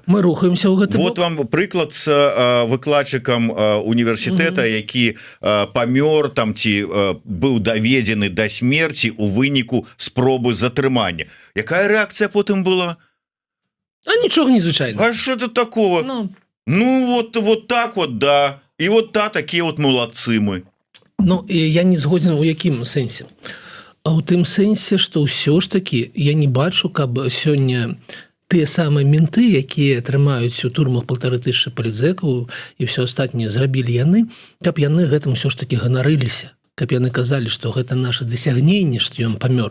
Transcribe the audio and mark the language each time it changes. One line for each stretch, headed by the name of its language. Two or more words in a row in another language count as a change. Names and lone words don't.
Belarusian: Мы рухаемся ў гэты бок.
Russian: Вот вам
Belarusian: прыклад з выкладчыкам універсітэта, які памёр там ці быў даведзены да смерці ў выніку спробы затрымання. Якая рэакцыя потым была? А нічога незвычайного. А
Russian: что это такого? Ну вот так вот, да. И вот такие вот молодцы мы.
Belarusian: Ну, я не згоден у якім сэнсе. А ў тым сэнсе, што ўсё ж таки я не бачу, каб сёння тыя самыя менты, якія трымаюць у турмах 1500 палітзекаў і ўсё астатняе зрабілі яны, каб яны гэтым ўсё ж такі ганарыліся, каб яны казалі, што гэта наша дасягненне, што ён памёр.